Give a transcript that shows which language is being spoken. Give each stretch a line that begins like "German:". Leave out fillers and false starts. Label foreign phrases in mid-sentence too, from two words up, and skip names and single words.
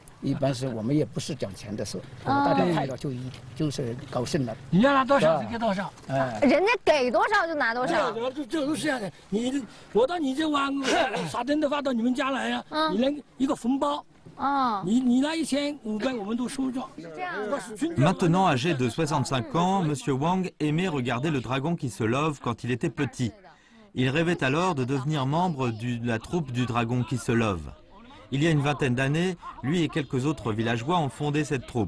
Chinese: 一般是我们也不是讲钱的事，大家快乐就是高兴了。你要拿多少就给多少，人家给多少就拿多少。这都是这样的。我到你这湾撒灯的话到你们家来呀，你能一个红包。你拿1500，我们都收着。
French: Maintenant âgé de 65 ans, Monsieur Wang aimait regarder le dragon qui se love quand il était petit. Il rêvait alors de devenir membre de la troupe du dragon qui se love. Il y a une vingtaine d'années, lui et quelques autres villageois ont fondé cette troupe.